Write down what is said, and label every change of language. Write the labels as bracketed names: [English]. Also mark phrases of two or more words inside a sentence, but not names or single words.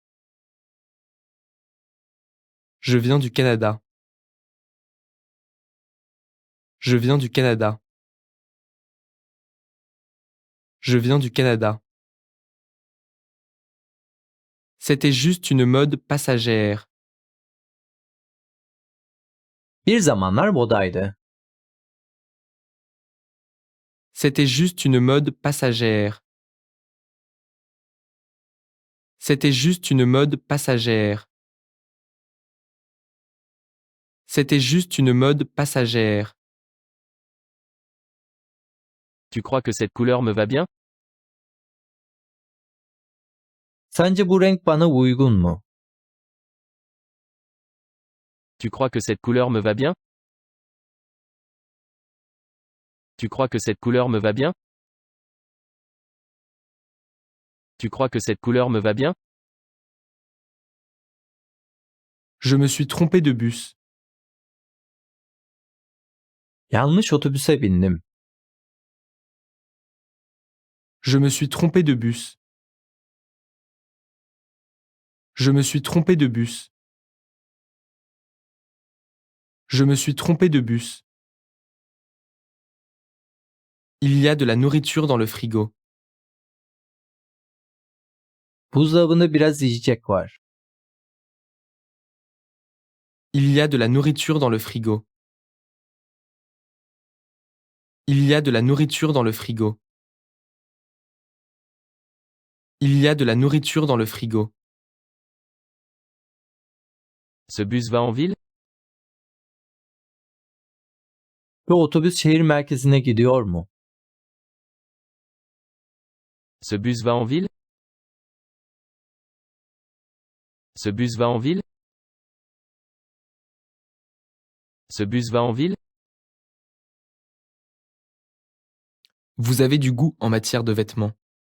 [French] Je viens du Canada. Je viens du Canada. Je viens du Canada. C'était juste une mode passagère. [Turkish] Bir zamanlar modaydı. [French] C'était juste une mode passagère. C'était juste une mode passagère. C'était juste une mode passagère. Tu crois que cette couleur me va bien? [Turkish] Sence bu renk bana uygun mu? [French] Tu crois que cette couleur me va bien? Tu crois que cette couleur me va bien? Tu crois que cette couleur me va bien? Je me suis trompé de bus. [Turkish] Yanlış otobüse bindim. [French] Je me suis trompé de bus. Je me suis trompé de bus. Je me suis trompé de bus. Il y a de la nourriture dans le frigo. [Turkish] Buzdolabında biraz yiyecek var. [French] Il y a de la nourriture dans le frigo. Il y a de la nourriture dans le frigo. Il y a de la nourriture dans le frigo. Ce bus va en ville? [Turkish] Bu otobüs şehir merkezine gidiyor mu? [French] Ce bus va en ville? Ce bus va en ville? Ce bus va en ville? Vous avez du goût en matière de vêtements.